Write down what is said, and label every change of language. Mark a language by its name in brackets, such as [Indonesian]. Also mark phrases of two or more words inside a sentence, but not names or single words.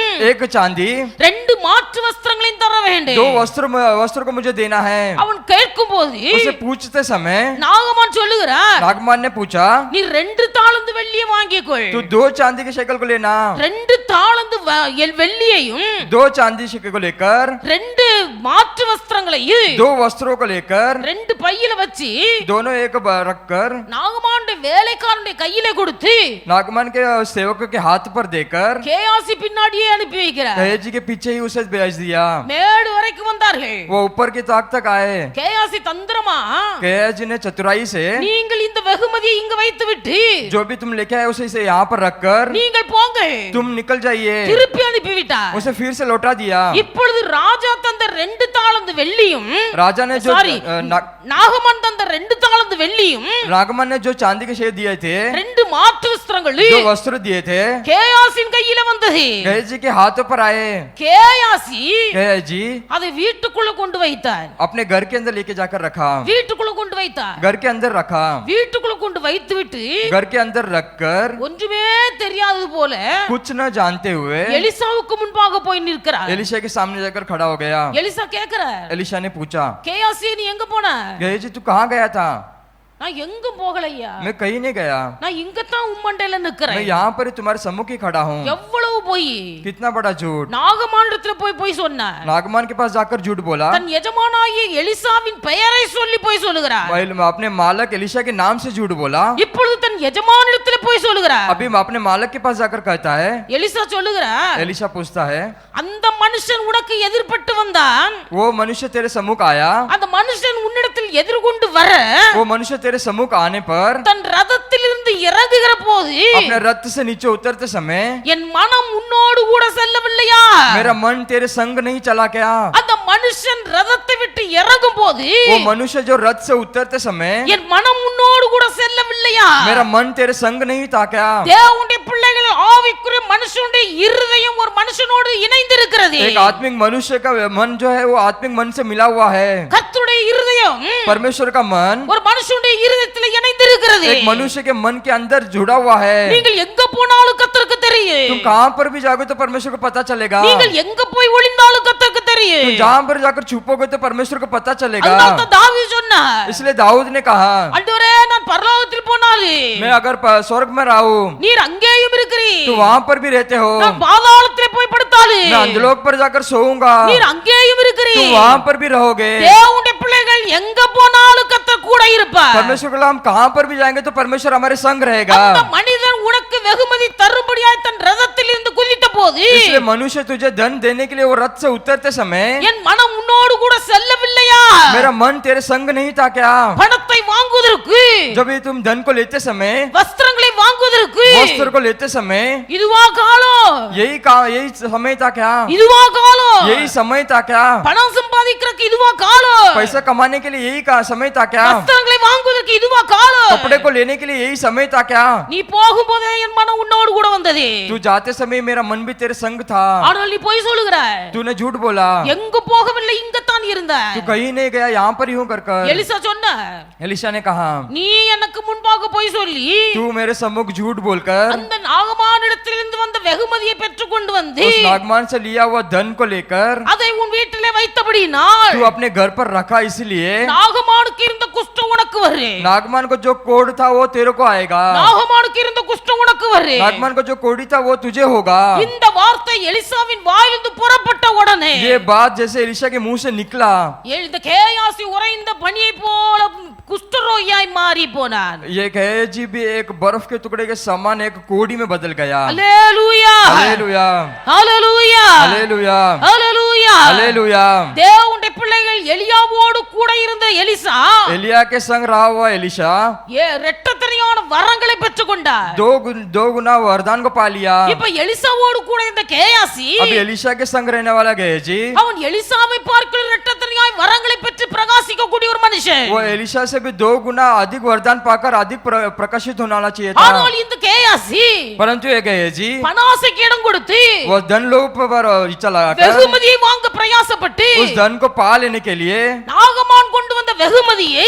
[Hindi] एक चांदी, [Tamil] ரெண்டு மாற்று வஸ்திரங்களையும் தர வேண்டும். [Hindi] 2 वस्त्र को मुझे देना है। [Tamil] அவன் கேட்கும்போது [Hindi] उसे पूछते समय [Tamil] நாகமான் சொல்லுகிறார், [Hindi] नागमान ने पूछा, [Tamil] நீ 2 தாலந்து வெள்ளியை வாங்கிக்கொள். [Hindi] तू 2 चांदी के शेकल को लेना। [Tamil] 2 தாலந்து வெள்ளியையும் [Hindi] 2 चांदी शेकल को लेकर, [Tamil] 2 மாற்று வஸ்திரங்களையும் [Hindi] 2 वस्त्रों को लेकर, [Tamil] 2 பையில வச்சு [Hindi] दोनों एक रखकर [Tamil] நாகமானுடைய வேலைக்காரனுடைய கையிலே கொடுத்து [Hindi] नागमान के सेवकों के हाथ पर देकर [Tamil] கேயாசி பின்னாடியே அனுப்பி வைக்கிறார். [Hindi] कहेजी के पीछे ही उसे भेज दिया। [Tamil] மேடு வரைக்கும் வந்தார்கள். [Hindi] वो ऊपर की ताक तक आए। [Tamil] கேயாசி தந்திரமா, [Hindi] कहेजी ने चतुराई से, [Tamil] நீங்கள் இந்த வெகுமதியை இங்க வைத்து விட்டு [Hindi] जो भी तुम लेके आए उसे इसे यहाँ पर रखकर [Tamil] நீங்கள் போங்க, [Hindi] तुम निकल जाइए। [Tamil] திருப்பி அனுப்பி விட்டார். [Hindi] उसे फिर से लौटा दिया। [Tamil] இப்பொழுது ராஜா தந்த 2 தாலந்து வெள்ளியும், [Hindi] राजा ने जो [Tamil] சாரி நாகமான் தந்த 2 தாலந்து வெள்ளியும், [Hindi] नागमान ने जो चांदी के शेर दिए थे, [Tamil] 2 மாற்று வஸ்திரங்களும் [Hindi] जो वस्त्र दिए थे, [Tamil] கேயாசின் கையில வந்தது. [Hindi] कहेजी के हाथों पर आए। [Tamil] கேயாசி [Hindi] कहेजी [Tamil] அதை வீட்டுக்குள்ள கொண்டு வைத்தார். [Hindi] अपने घर के अंदर लेके जाकर रखा। [Tamil] வீட்டுக்குள்ள கொண்டு வைத்தார். [Hindi] घर के अंदर रखा। [Tamil] வீட்டுக்குள்ள கொண்டு வைத்து விட்டு [Hindi] घर के अंदर रखकर [Tamil] ஒன்றுமே தெரியாதது போல [Hindi] कुछ न जानते हुए [Tamil] எலிசாவுக்கு முன்பாக போய் நிற்கிறார். [Hindi] एलिशा के सामने जाकर खड़ा हो गया। [Tamil] எலிசா கேக்குறார், [Hindi] एलिशा ने पूछा, [Tamil] கேயாசி நீ எங்க போன? [Hindi] गेहजी तू कहाँ गया था? [Tamil] நான் எங்கும் போகலையா, [Hindi] मैं कहीं नहीं गया, [Tamil] நான் இங்கதான் உம்மண்டையில [Hindi] मैं [Tamil] நிக்கிறேன். [Hindi] यहाँ पर ही तुम्हारे सम्मुख ही खड़ा हूँ। [Tamil] எவ்வளவு போய் [Hindi] कितना बड़ा झूठ! [Tamil] நாகமானிடத்துல போய் சொன்னார். [Hindi] नागमान के पास जाकर झूठ बोला, [Tamil] தன் எஜமானாகிய எலிசாவின் பெயரை சொல்லி போய் சொல்லுகிறார். [Hindi] अपने मालक एलिशा के नाम से झूठ बोला। [Tamil] இப்பொழுது தன் எஜமானிடத்துல போய் சொல்லுகிறார். [Hindi] अभी अपने मालक के पास जाकर कहता है, [Tamil] எலிசா சொல்லுகிறார், [Hindi] एलिशा पूछता है, [Tamil] அந்த மனுஷன் உனக்கு எதிர்பட்டு வந்தான், [Hindi] वो मनुष्य तेरे सम्मुख आया, [Tamil] அந்த மனுஷன் உன்னிடத்தில் எதிர்கொண்டு வர [Hindi] वो मनुष्य तेरे सम्मुख आने पर [Tamil] தன் ரதத்திலிருந்து இறங்குகிற போது [Hindi] अपने रथ से नीचे उतरते समय [Tamil] என் மனம் உன்னோடு கூட செல்லவில்லையா? [Hindi] मेरा मन तेरे संग नहीं चला क्या? [Tamil] அந்த மனுஷன் ரதத்தை விட்டு இறங்கும் போது [Hindi] वो मनुष्य जो रथ से उतरते समय [Tamil] என் மனம் உன்னோடு கூட செல்லவில்லையா? [Hindi] मेरा मन तेरे संग नहीं था क्या? [Tamil] தேவனுடைய பிள்ளைகள் ஆவிக்குரிய மனுஷனுடைய இருதயம் ஒரு மனுஷனோடு இணைந்திருக்கிறது. [Hindi] एक आत्मिक मनुष्य का मन जो है वो आत्मिक मन से मिला हुआ है। [Tamil] கர்த்தருடைய இருதயம் [Hindi] परमेश्वर का मन [Tamil] ஒரு மனுஷனுடைய இருதயத்தில் இணைந்திருக்கிறது. [Hindi] एक मनुष्य के मन के अंदर जुड़ा हुआ है। [Tamil] நீங்கள் எங்க போனாலும் கர்த்தருக்கு தெரியும். [Hindi] तुम कहाँ पर भी जाओगे तो परमेश्वर को पता चलेगा। [Tamil] நீங்கள் எங்க போய் ஒளிந்தாலும் கர்த்தருக்கு தெரியும். [Hindi] तुम जहाँ पर जाकर छुपोगे तो परमेश्वर को पता चलेगा। [Tamil] அதனால தான் தாவீது சொன்னார், [Hindi] इसलिए दाऊद ने कहा, [Tamil] ஆண்டவரே நான் பரலோகத்தில் போனாலும் [Hindi] मैं अगर स्वर्ग में रहूं [Tamil] நீர் அங்கேயும் இருக்கிறீர், [Hindi] तो वहाँ पर भी रहते हो। [Tamil] நான் பாதாளத்தில் போய் படுத்தாலும் [Hindi] मैं अंधलोक पर जाकर सोऊंगा, [Tamil] நீர் அங்கேயும் [Hindi] तुम [Tamil] இருக்கிறீர். [Hindi] वहाँ पर भी रहोगे। [Tamil] தேவனுடைய பிள்ளைகள் எங்க போனாலும் கர்த்தர் கூட இருப்பார். [Hindi] परमेश्वर को हम कहाँ पर भी जाएंगे तो परमेश्वर हमारे संग रहेगा। [Tamil] அந்த மனிதன் உனக்கு வெகுமதி தரும்படியாய் தன் ரதத்தில் இருந்து குதித்த போது [Hindi] इसलिए मनुष्य तुझे धन देने के लिए वो रथ से उतरते समय [Tamil] என் மனம் உன்னோடு கூட செல்லவில்லையா? [Hindi] मेरा मन तेरे संग नहीं था क्या? [Tamil] பணத்தை வாங்குவதற்கு, [Hindi] जब भी तुम धन को लेते समय, [Tamil] வஸ்திரங்களை வாங்குவதற்கு [Hindi] वस्त्र को लेते समय, [Tamil] இதுவா காலம்? [Hindi] यही समय था क्या? [Tamil] இதுவா காலம்? [Hindi] यही समय था क्या? [Tamil] பணம் சம்பாதிக்கிறதுக்கு இதுவா காலம்? [Hindi] पैसा कमाने के लिए यही समय था क्या? [Tamil] வஸ்திரங்களை வாங்குவதற்கு இதுவா காலம்? [Hindi] कपड़े को लेने के लिए यही समय था क्या? [Tamil] நீ போகும்போதே என் மனம் உன்னோடு கூட வந்தது. [Hindi] तू जाते समय मेरा मन भी तेरे संग था। [Tamil] ஆனால் நீ போய் சொல்லுகிறாய், [Hindi] तूने झूठ बोला, [Tamil] எங்க போகவில்லை, இங்கத்தான் இருந்த. [Hindi] तू कहीं नहीं गया, यहाँ पर ही हूँ कर कर। [Tamil] எலிசா சொன்ன, [Hindi] एलिशा ने कहा, [Tamil] நீ எனக்கு முன்பாக போய் சொல்லி [Hindi] तू मेरे सम्मुख झूठ बोलकर [Tamil] அந்த நாகமானிடத்திலிருந்து வந்த வெகுமதியை பெற்றுக் கொண்டு வந்து [Hindi] उस नागमान से लिया हुआ धन को लेकर [Tamil] அதை உன் வீட்டிலே வைத்தபடியினால் [Hindi] तू अपने घर पर रखा, इसलिए [Tamil] நாகமானுக்கு இருந்த குஷ்டம் உனக்கு வரும். [Hindi] नागमान को जो कोड था वो तेरे को आएगा। [Tamil] நாகமானுக்கு இருந்த குஷ்டம் உனக்கு வரும். [Hindi] नागमान को जो कोड़ी था वो तुझे होगा। [Tamil] இந்த வார்த்தை எலிசாவின் வாயிலிருந்து புறப்பட்ட உடனே [Hindi] ये बात जैसे एलिशा के मुंह से निकला, [Tamil] இந்த கேயாசி உறைந்த பனியை போல குஷ்டரோகியாய் மாறி போனான். [Hindi] ये गेहजी भी एक बर्फ के टुकड़े के समान एक कोड़ी में बदल गया। [Tamil] அல்லேலூயா, [Hindi] हालेलुया, [Tamil] அல்லேலூயா, [Hindi] हालेलुया, [Tamil] அல்லேலூயா. [Hindi] हालेलुया। [Tamil] தேவனுடைய பிள்ளைகள் எலியாவோடு கூட இருந்த எலிசா [Hindi] एलिया के संग रहा हुआ एलिशा [Tamil] இரட்டத்தனையான வரங்களை பெற்றுக்கொண்டார். [Hindi] दो गुना वरदान को पा लिया। [Tamil] இப்ப எலிசாவோடு கூட இந்த கேயாசி [Hindi] अभी एलिशा के संग रहने वाला गेहजी, [Tamil] அவன் எலிசாவை பார்க்கிற இரட்டத்தனையாய் வரங்களை பெற்று பிரகாசிக்கக்கூடிய ஒரு மனுஷன். [Hindi] वो एलिशा से भी 2 गुना अधिक वरदान पाकर अधिक प्रकाशित होना चाहिए था। [Tamil] ஆனால் இந்த கேயாசி [Hindi] परंतु ये गेहजी [Tamil] பணாசைக்கு இடம் கொடுத்து [Hindi] वो धन लोभ पर इच्छा लगाकर [Tamil] வெகுமதியை வாங்க பிரயாசப்பட்டு [Hindi] उस धन को पा लेने के लिए [Tamil] நாகமான் கொண்டு வந்த வெகுமதியை